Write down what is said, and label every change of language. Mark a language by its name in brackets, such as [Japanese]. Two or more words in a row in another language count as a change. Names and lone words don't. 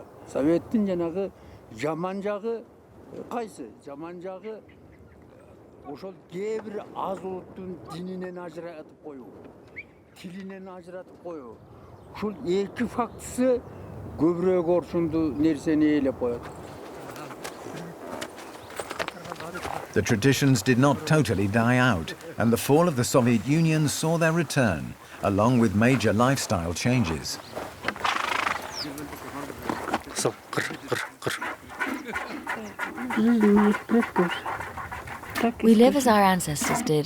[Kyrgyz] Советтин жанагы жаман жагы кайсы? Жаман жагы ошол кээ бир аз улуттун дининен ажыратып коюу, тилинен ажыратып коюу. Ушул эки фактысы көбүрөөк орчундуу нерсени ээлеп коет. [English] The traditions did not totally die out, and the fall of the Soviet Union saw their return, along with major lifestyle changes. We live as our ancestors did.